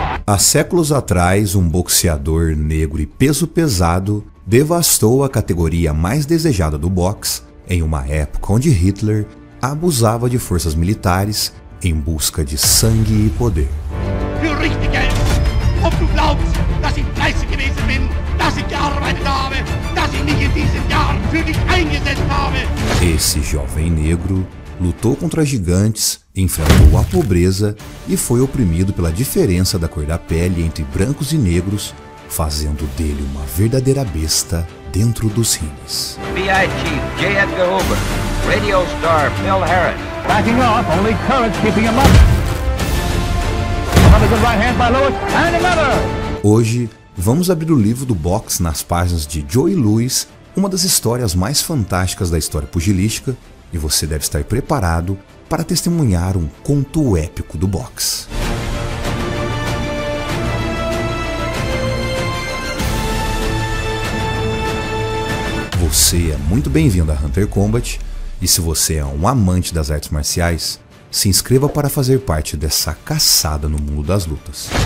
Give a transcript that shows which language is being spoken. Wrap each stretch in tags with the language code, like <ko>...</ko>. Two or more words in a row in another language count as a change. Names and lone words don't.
<pt>Há séculos atrás, um boxeador negro e peso pesado devastou a categoria mais desejada do boxe em uma época onde Hitler abusava de forças militares em busca de sangue e poder.</pt> <de>Für richtig Geld. Ob du glaubst, dass ich fleißig gewesen bin, dass ich gearbeitet habe, dass ich mich in diesen Jahren für dich eingesetzt habe.</de> <pt>Esse jovem negro lutou contra gigantes, enfrentou a pobreza e foi oprimido pela diferença da cor da pele entre brancos e negros, fazendo dele uma verdadeira besta dentro dos rings.</pt> <en>BI Chief J. Edgar Hoover, radio star Phil Harris. Backing off, only Courage keeping him up. Another good right hand by Lewis, and another!</en> <pt>Hoje, vamos abrir o livro do boxe nas páginas de Joe Louis, uma das histórias mais fantásticas da história pugilística, e você deve estar preparado para testemunhar um conto épico do boxe. Você é muito bem-vindo a Hunter Combat, e se você é um amante das artes marciais, se inscreva para fazer parte dessa caçada no mundo das lutas.</pt>